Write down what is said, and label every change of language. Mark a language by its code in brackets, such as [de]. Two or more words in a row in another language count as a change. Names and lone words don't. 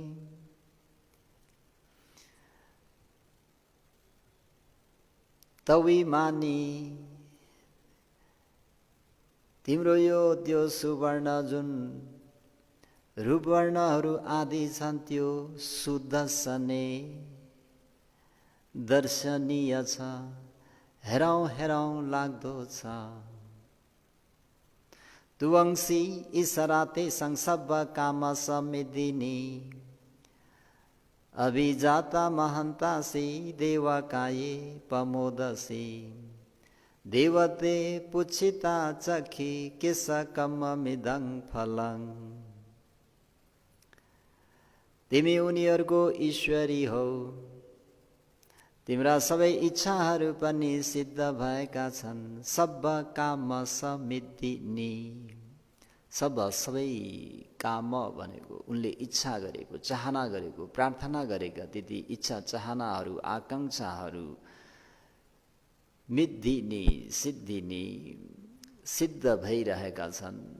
[ne] तविमानी, तिम्रो यो त्यो सुवर्ण जुन रूपवर्णहरू आदि छन् त्यो सुदर्शने दर्शनीय छ, हेरौँ हेरौँ लाग्दो छ। [pi] तुवंसी इसराते संसब्ब काम समिदिनी, अभिजाता महन्तासी देवकाये पमोदसी, देवते पुच्छिता चखी किस कममिदं फलं। [ne] तिमी उनीहरूको ईश्वरी हौ, तिम्रा सबै इच्छाहरू पनि सिद्ध भएका छन्। [pi] सब काम समिदिनी, [ne] सबै काम भनेको उनले इच्छा गरेको, चाहना गरेको, प्रार्थना गरेका त्यति इच्छा चाहनाहरू आकाङ्क्षाहरू मिद्दिनी सिद्धिनी सिद्ध भइरहेका छन्।